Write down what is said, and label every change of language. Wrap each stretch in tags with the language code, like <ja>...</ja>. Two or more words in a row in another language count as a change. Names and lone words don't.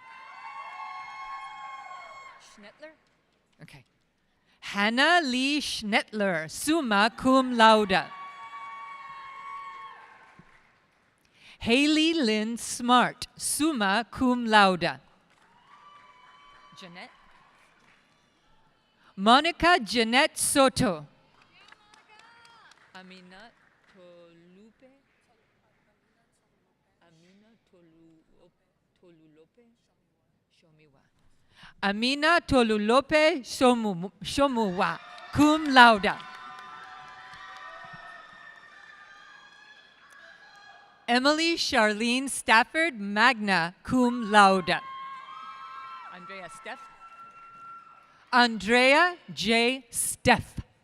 <en>Schnettler? Okay. Hannah Lee Schnettler,</en> <la>summa cum laude.</la> <en>Haley Lynn Smart,</en> <la>summa cum laude.</la> <en>Jeanette? Monica Jeanette Soto. Amina Tolupe? Amina Tolulope? Shomiwa. Amina Tolulope Shomuwa,</en> <la>cum laude.</la> <en>Emily Charlene Stafford,</en> <la>magna cum laude.</la> <en>Andrea Steph. Andrea J. Steph.</en>